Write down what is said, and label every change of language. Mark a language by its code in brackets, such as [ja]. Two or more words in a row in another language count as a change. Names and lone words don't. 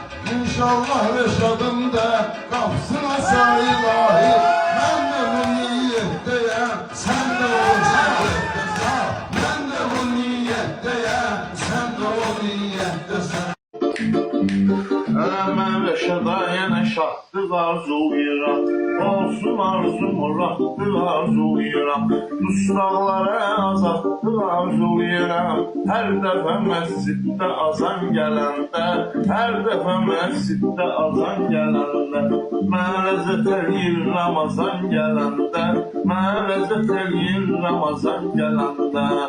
[tr] İnşallah Reşad'ın da kapsına say ilahi. Ben de bu niyetteyim, sen de o niyettesin. Ben de bu niyetteyim, sen de o niyettesin. [az] Mən Rəşada yenə şadlıq arzuluyuram. Olsun arzum rahatlıq arzuluyuram. Dustaqlara azadlıq arzuluyuram. Hər dəfə məsciddə azan gələndə, hər dəfə məsciddə azan gələndə, mən ləzzət eləyir Ramazan gələndə, mən ləzzət eləyir Ramazan gələndə.